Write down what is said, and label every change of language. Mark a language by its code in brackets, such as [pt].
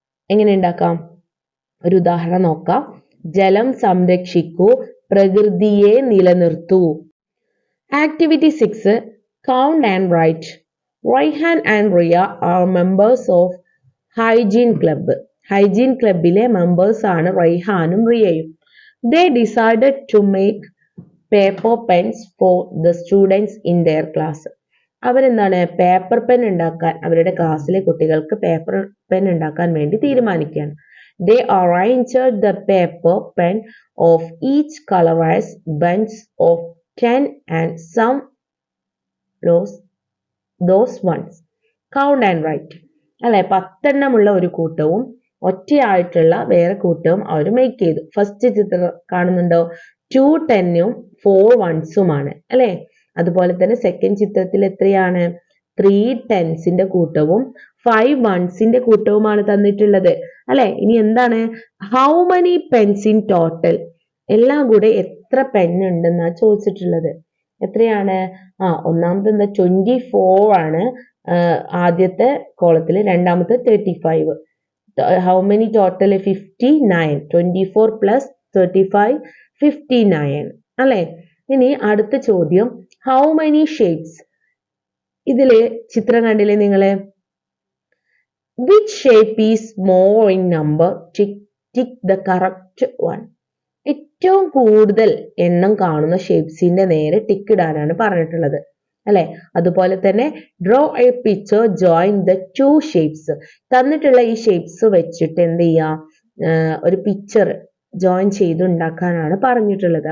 [ml] എങ്ങനെ ഉണ്ടാക്കാം? ഒരു ഉദാഹരണം നോക്കാം. ജലം സംരക്ഷിക്കൂ, പ്രകൃതിയെ നിലനിർത്തൂ. [en] Activity 6 count and write. Raihan and Riya are members of hygiene club. [ml] Hygiene ക്ലബിലെ members ആണ് റൈഹാനും റിയയും. [en] They decided to make paper pens for the students in their class. [ml] അവരെന്താണ്? പേപ്പർ പെൻ ഉണ്ടാക്കാൻ അവരുടെ ക്ലാസ്സിലെ കുട്ടികൾക്ക് പേപ്പർ പെൻ ഉണ്ടാക്കാൻ വേണ്ടി തീരുമാനിക്കുകയാണ്. [en] They arranged the paper pen of each color as bunches of 10 and some those ones. Count and write. [ml] അല്ലെ, 10 എണ്ണമുള്ള ഒരു കൂട്ടവും ഒറ്റയായിട്ടുള്ള വേറെ കൂട്ടവും അവർ മേക്ക് ചെയ്തു. ഫസ്റ്റ് ചിത്രം കാണുന്നുണ്ടോ? 2 10ഉം 4 1സുമാണ് അല്ലെ. അതുപോലെ തന്നെ സെക്കൻഡ് ചിത്രത്തിൽ എത്രയാണ്? 3 10സിന്റെ കൂട്ടവും 5 1സിന്റെ കൂട്ടവുമാണ് തന്നിട്ടുള്ളത് അല്ലെ. ഇനി എന്താണ്? [en] How many pens in total? [ml] എല്ലാം കൂടെ എത്ര പെൻ ഉണ്ടെന്നാ ചോദിച്ചിട്ടുള്ളത്. എത്രയാണ്? ഒന്നാമത്തെ എന്താ? 24 ആണ് ആദ്യത്തെ കോളത്തിൽ, രണ്ടാമത്തെ 35. [en] How many total? [ml] 59. 24 plus 35 59 അല്ലെ. ഇനി അടുത്ത ചോദ്യം, [en] how many shapes? [ml] ഇതില് ചിത്രം കണ്ടില്ലേ നിങ്ങള്? [en] Which shape is more in number? Tick the correct one. [ml] ഏറ്റവും കൂടുതൽ എണ്ണം കാണുന്ന ഷേപ്സിന്റെ നേരെ ടിക്ക് ഇടാനാണ് പറഞ്ഞിട്ടുള്ളത് അല്ലെ. അതുപോലെ തന്നെ [en] Draw a picture join the 2 shapes. [ml] തന്നിട്ടുള്ള ഈ ഷേപ്സ് വെച്ചിട്ട് എന്ത് ചെയ്യാ? ഒരു പിക്ചർ ജോയിൻ ചെയ്ത് ഉണ്ടാക്കാനാണ് പറഞ്ഞിട്ടുള്ളത്.